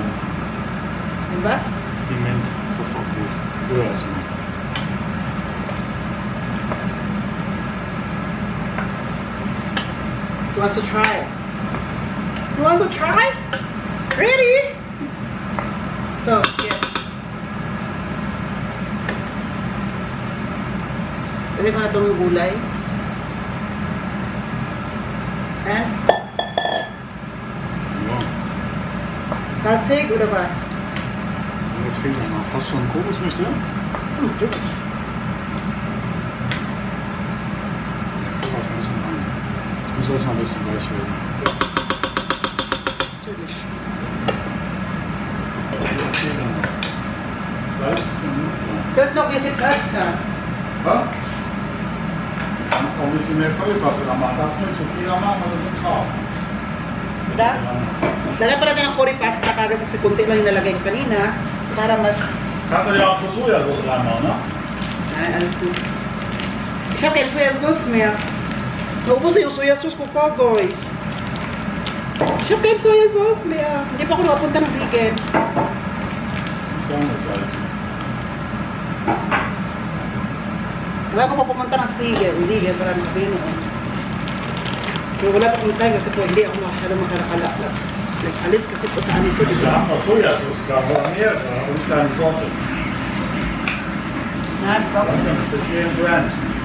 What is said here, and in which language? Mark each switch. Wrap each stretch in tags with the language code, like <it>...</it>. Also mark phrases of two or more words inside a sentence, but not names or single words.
<de>Und was? Piment, das ist auch gut. Oder erstmal.</de> <en>Who wants to try it? You want to try? Ready? So, yes.</en> <tl>Pwede ko na itong gulay.</tl> <en>And</en> <de>Ja. salsig oder was? Jetzt fehlt noch. Hast du einen Kokosmilch drin? Natürlich. Warte, ein bisschen an. Das muss erstmal ein bisschen weich werden. Natürlich. Salz und Wird noch ein bisschen Pasta. ja. Du kannst auch ein bisschen mehr Vollpaste da machen. Das nicht zu viel machen, also nicht scharf.</de> <tl>Diba? Lagyan pa natin ng</tl> <en>curry pasta</en> <tl>kasi sa kunti lang yung nalagay ko kanina para mas...</tl> <de>Kannst du ja auch schon Sojasauce reinmachen, ne? Nein, alles gut. Ich habe keine Sojasauce mehr.</de> <tl>Naubos na yung sojasauce ko pa, guys.</tl> <de>Ich habe keine Sojasauce mehr.</de> <tl>Hindi pa ako nakapunta ng Sigen.</tl> <de>Ist ja auch nur Salz.</de> <tl>Wala ko pa pumunta ng Sigen. Sigen, para makabili noon. So wala pa pumunta kasi po hindi ako masyadong makakalak. Alis kasi po sa amin ko.</tl> <de>Wir haben noch Sojasauce da, aber mehrere und keine Sorte. Na, Das ist ein speziellen Brand.</de>